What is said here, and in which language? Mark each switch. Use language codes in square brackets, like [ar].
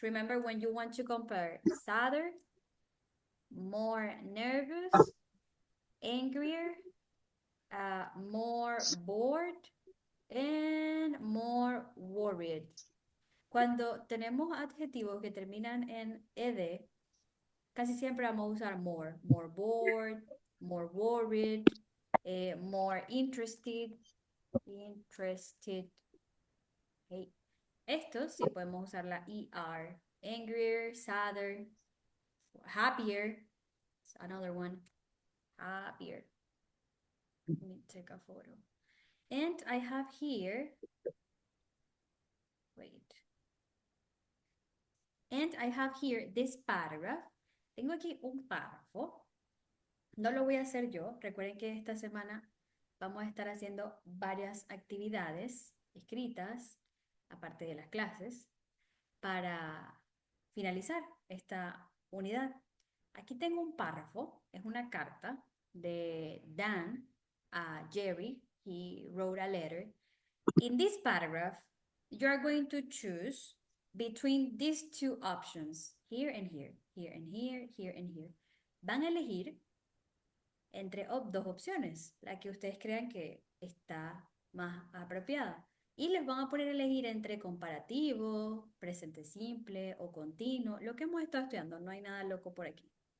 [en] Remember when you want to compare sadder, more nervous, angrier, more bored, and more worried. [es] Cuando tenemos adjetivos que terminan en ed, casi siempre vamos a usar more. [en] More bored, more worried, more interested. Interested. Okay. [es] Estos sí podemos usar la ER. [en] Angrier, sadder, happier. It's another one. Happier. Let me take a photo. And I have here, wait. And I have here this paragraph. [es] Tengo aquí un párrafo. No lo voy a hacer yo. Recuerden que esta semana vamos a estar haciendo varias actividades escritas, aparte de las clases, para finalizar esta unidad. Aquí tengo un párrafo, es una carta de Dan a Jerry. [en] He wrote a letter. In this paragraph, you are going to choose between these two options, here and here, here and here, here and here. [es] Van a elegir entre dos opciones, la que ustedes crean que está más apropiada. Y les van a poner a elegir entre comparativo, presente simple o continuo, lo que hemos estado estudiando, no hay nada loco por aquí.